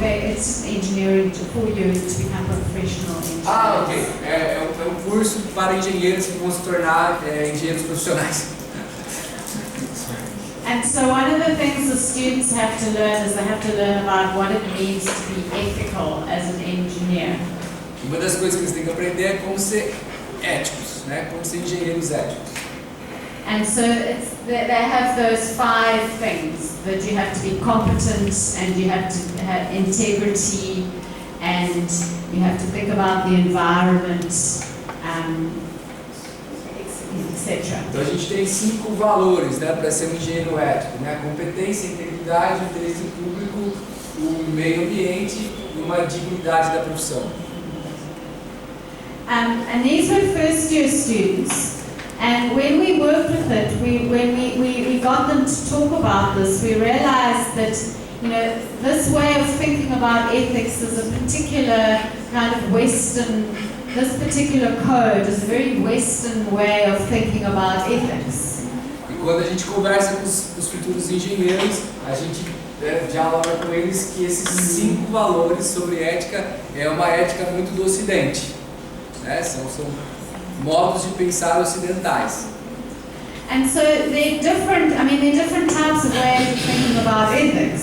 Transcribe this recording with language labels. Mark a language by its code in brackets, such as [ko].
[en] It's engineering for you to become professional engineers. Ok. [pt] É um curso para engenheiros que vão se tornar engenheiros profissionais. [en] And so one of the things the students have to learn is they have to learn about what it means to be ethical as an engineer. [pt] Uma das coisas que eles têm que aprender é como ser éticos, né? Como ser engenheiros éticos. [en] And so they have those 5 things, that you have to be competent and you have to have integrity and you have to think about the environment, etc. [pt] Então a gente tem 5 valores, né, para ser um engenheiro ético, né? Competência, integridade, interesse público, o meio ambiente e uma dignidade da profissão. [en] And these were first year students. And when we worked with it, when we got them to talk about this, we realized that, you know, this way of thinking about ethics is a particular kind of Western, this particular code is a very Western way of thinking about ethics. [pt] E quando a gente conversa com os futuros engenheiros, a gente dialoga com eles que esses 5 valores sobre ética é uma ética muito do Ocidente, né? São modos de pensar ocidentais. [en] And so there are different types of ways of thinking about ethics.